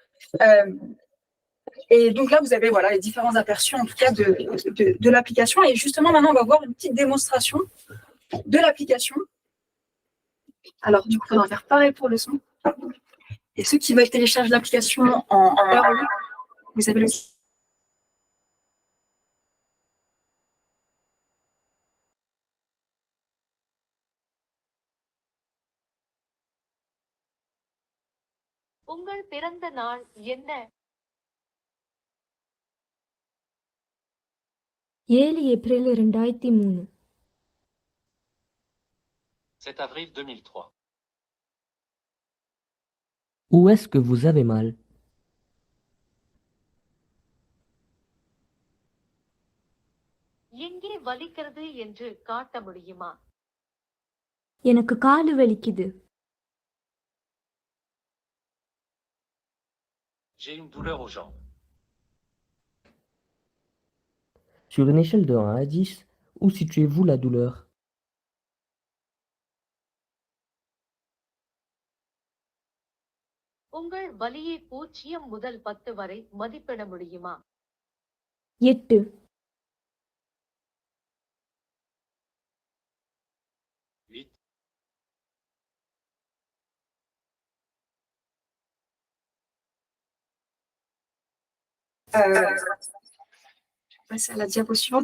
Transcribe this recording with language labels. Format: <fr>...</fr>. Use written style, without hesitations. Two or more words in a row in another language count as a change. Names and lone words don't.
<fr>Et donc là, vous avez voilà, les différents aperçus, en tout cas, de l'application. Et justement, maintenant, on va voir une petite démonstration de l'application. Alors, du coup, on va faire pareil pour le son. Et ceux qui veulent télécharger l'application en early, vous avez le</fr> <ta>உங்கள் பிறந்த நாள் என்ன? 7 ஏப்ரல் 2003.</ta> <fr>7 avril 2003. Où est-ce que vous avez mal?</fr> <ta>எங்கே வலிக்கிறது என்று காட்ட முடியுமா? எனக்கு காலு வலிக்குது.</ta> <fr>J'ai une douleur aux jambes. Sur une échelle de 1 à 10, où situez-vous la douleur?</fr> <ta>உங்கள் வலியை 0 முதல் 10 வரை மதிப்பிட முடியுமா? 8.</ta> <fr>Passer à la diapo suivante.</fr>